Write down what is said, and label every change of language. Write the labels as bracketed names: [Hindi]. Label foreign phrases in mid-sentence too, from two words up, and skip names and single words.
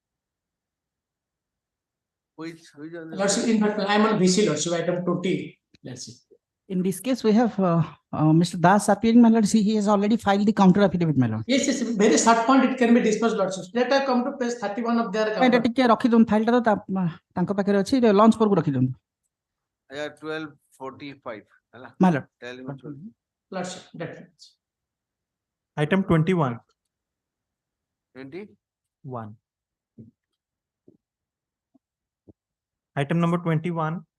[English] Which on this? Lordship, in fact, I am on VC Lordship, item 20. Lordship. In this case, we have Mr. Das appearing, my lord. See, he has already filed the counter affidavit, my lord. Yes, yes, very short point, it can be discussed, Lordship. Let us come to page 31 of their ଏଇଟା counter. [Odia] ଟିକେ ରଖିଦିଅନ୍ତୁ ଫାଇଲଟା ତ ତାଙ୍କ ପାଖରେ ଅଛି ଲଞ୍ଚ ପରକୁ ରଖିଦିଅନ୍ତୁ [English] Yeah, 12:45. Hala? my lord. Tell him 12. Lordship, that's it. Item 21. 20? 1. Item number 21.